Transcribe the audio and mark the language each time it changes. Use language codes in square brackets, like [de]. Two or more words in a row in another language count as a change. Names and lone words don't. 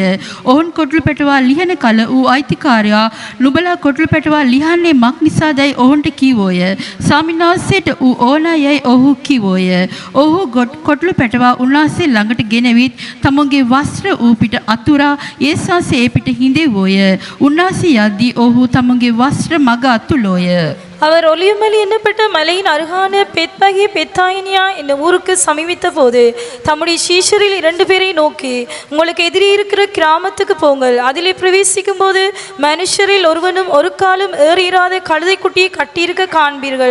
[si] ඔවුන් කොටළු පැටවා ලිහන කල ඌ අයිතිකාරයා නුඹලා කොටළු පැටවා ලිහන්නේ මක් නිසාදයි ඔවුන්ට කීවෝය. ස්වාමින්වහන්සේට ඌ ඕනෑයයි ඔහු කීවෝය. ඔහු කොටළු පැටවා උන්වහන්සේ ළඟට ගෙනවිත් තමුන්ගේ වස්ත්‍ර ඌ පිට අතුරා යේසුස් ඒ පිට හිඳෙවෝය. උන්වහන්සේ යද්දී ඔහු තමුන්ගේ වස්ත්‍ර මග අතුලෝය. [ta] அவர் ஒலிவமலை என்னப்பட்ட மலையின் அருகான பெத்பகே பெத்தாயினியா என்ற ஊருக்கு சமீபித்த போது தம்முடைய சீஷரில் 2 பேரை நோக்கி, உங்களுக்கு எதிரே இருக்கிற கிராமத்துக்கு போங்கள். அதிலே பிரவேசிக்கும் போது மனுஷரில் ஒருவனும் ஒரு காலம் ஏறிராத கழுதை குட்டியை கட்டியிருக்க காண்பீர்கள்.